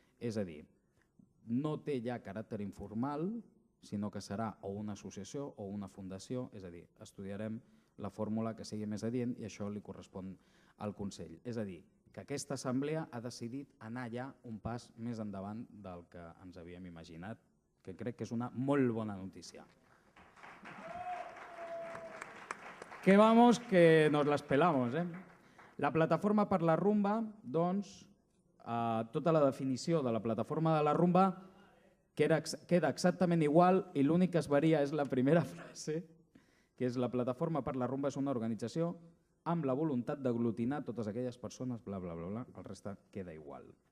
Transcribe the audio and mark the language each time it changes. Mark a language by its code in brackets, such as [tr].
[ca] És a dir, no té ja caràcter informal, sinó que serà o una associació o una fundació, és a dir, estudiarem la fórmula que sigui més adient i això li correspon al Consell. És a dir, que aquesta assemblea ha decidit anar ja un pas més endavant del que ens havíem imaginat, que crec que és una molt bona notícia. [es] Que vamos, que nos las pelamos. [ca] La plataforma per la rumba, doncs, tota la definició de la plataforma de la rumba queda exactament igual i l'únic que es varia és la primera frase, que és la plataforma per la rumba és una organització amb la voluntat d'aglutinar totes aquelles persones, bla, bla, bla, bla, el reste queda igual.